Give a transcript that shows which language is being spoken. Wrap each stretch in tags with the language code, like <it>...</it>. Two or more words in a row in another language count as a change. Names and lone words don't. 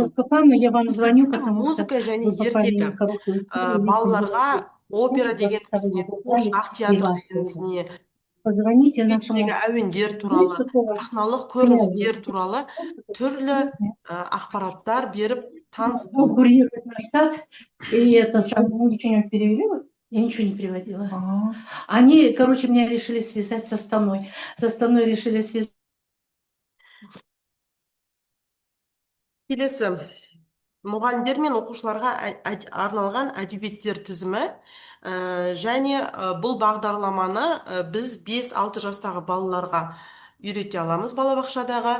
<kk>Музыка және ертегі. Балаларға опера дегеніміз не, қуыршақ театр дегеніміз не, әуендер туралы, сахналық көріністер туралы түрлі ақпараттар беріп таныстыру.</kk> <ru>И это самое ничего не перевели? Я ничего не переводила. Они, короче, меня решили связать с Астаной. С Астаной решили связать.</ru> <kk>Келесі, мұғалімдер мен оқушыларға арналған әдебиеттер тізімі, және бұл бағдарламаны біз 5-6 жастағы балаларға үйрете аламыз балабақшадағы.</kk>